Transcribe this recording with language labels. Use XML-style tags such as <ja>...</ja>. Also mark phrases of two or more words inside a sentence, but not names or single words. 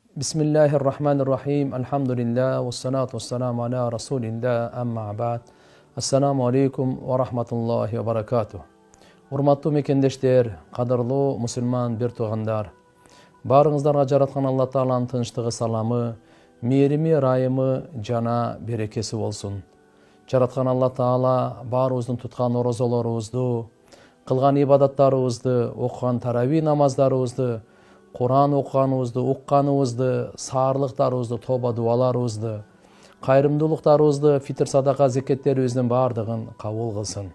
<ar>بسم الله الرحمن الرحيم. الحمد لله. والصلاة والسلام على رسول الله. أما بعد. السلام عليكم ورحمة الله وبركاته.</ar> <ky>Урматтуу мекендештер, кадырлуу мусулман бир туугандар. Барыңыздарга жараткан Алла Тааланын тынчтыгы, саламы, мээрими, ырайымы жана берекеси болсун. Жараткан Алла Таала баарыбыздын туткан орозолорубузду, кылган ибадаттарыбызды, окуган тарави намаздарыбызды, Куран окуганыбызды, укканыбызды, саарлыктарыбызды, тоба дуаларыбызды, кайрымдуулуктарыбызды, фитр садака зекеттерибиздин баардыгын кабыл кылсын.</ky>